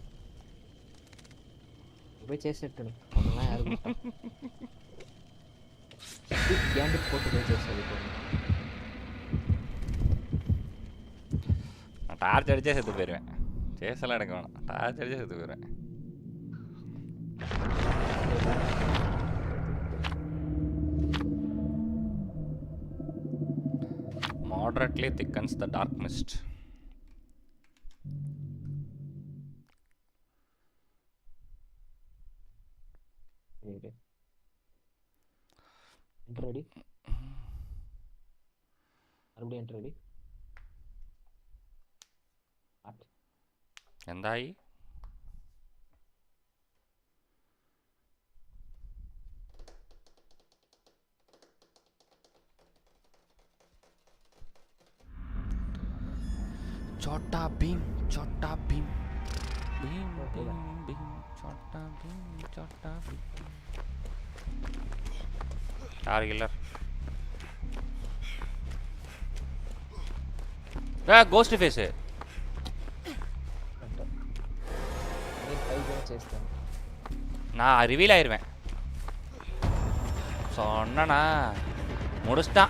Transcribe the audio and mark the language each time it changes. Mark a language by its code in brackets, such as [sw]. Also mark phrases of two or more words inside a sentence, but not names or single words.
[ta] போய் சேஸ் எடுத்துனு அதெல்லாம் யாரும் கேண்டிட் போட்டு போய் சேஸ் எடுக்கணும். நான் டார்ச் அடிச்சே செத்து போயிடுவேன். சேஸெல்லாம் எடுக்க வேணாம். டார்ச் அடிச்சே செத்து போயிடுவேன். [en] Moderately thickens the dark mist. Ready? Are ready? [ml] എന്തായി? [hi] छोटा भीम छोटा भीम भीम भीम भीम छोटा भीम छोटा भीम. यार किलर கோஸ்ட் ஃபேஸ். [ta] நான் ரிவீல் ஆயிருவேன் சொன்னா முடிச்சிட்டான்.